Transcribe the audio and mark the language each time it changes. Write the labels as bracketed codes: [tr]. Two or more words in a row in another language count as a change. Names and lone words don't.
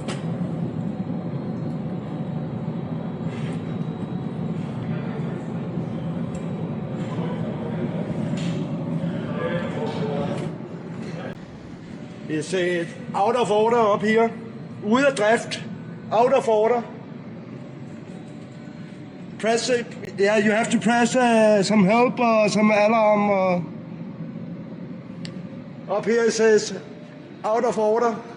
[en] It's out of order up here. [da] Ude af drift. [en] Out of order. Press it. Yeah, you have to press some help or some alarm. Up here it says out of order.